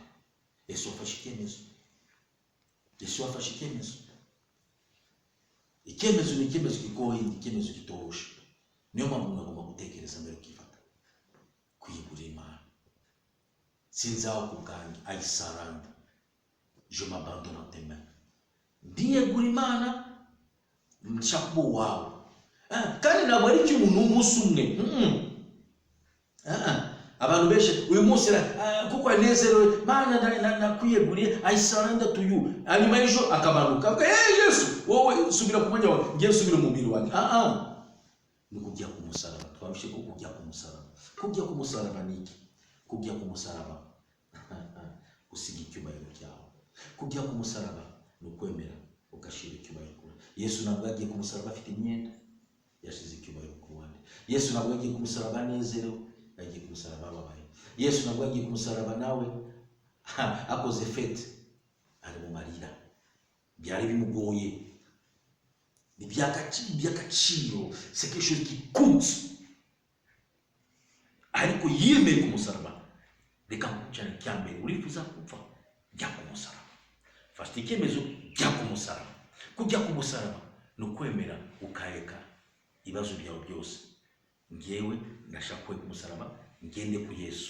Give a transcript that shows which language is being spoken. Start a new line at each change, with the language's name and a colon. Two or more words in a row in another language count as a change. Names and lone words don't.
Kinyarwanda: Yesu afashe icyemezo. Icyemezo ni icyemezo kigoye, ni icyemezo kitoroshye. Niyo mpamvu umuntu agomba gutekereza mbere ukifata. Kwiyegurira Imana. Sinzaho ku bwanjye,
English: I surrender.
French: Je m'abandonne en tes mains.
Kinyarwanda: Ndiyegura Imana, nshaka kuba uwawe. Kandi ntabwo ari icy'umuntu w'umunsi umwe. Abantu benshi uyu munsi kuko anezerewe, Mana nakwiyeguriye,
English: I surrender to you.
Kinyarwanda: Hanyuma y'ejo akabanuka, Yesu wowe subira ku mwanya wawe, ngiye subira mu mubiri wanjye. Ni kujya ku musaraba. Twabishe ko kujya ku musaraba. Kujya ku musaraba ni iki? Kujya ku musaraba usiga icyubahiro cyawe. Kujya ku musaraba ni ukwemera ugashira icyubahiro. Yesu ntabwo yagiye ku musaraba afite imyenda, yashize icyubahiro ku ruhande. Yesu ntabwo yagiye ku musaraba anezerewe, yagiye ku musaraba ababaye. Yesu ntabwo yagiye ku musaraba nawe akoze fete. amarira byari bimugoye. Ni by'agaciro,
French: c'est quelque chose qui coûte.
Kinyarwanda: Ariko yemeye ku musaraba. Reka cyane cyambere urifuza gupfa, jya ku musaraba. Fata icyemezo, jya ku musaraba. Kujya ku musaraba ni ukwemera ukareka ibibazo byawe byose. Ngewe ndashaka kuba ku musaraba, ngende ku Yesu.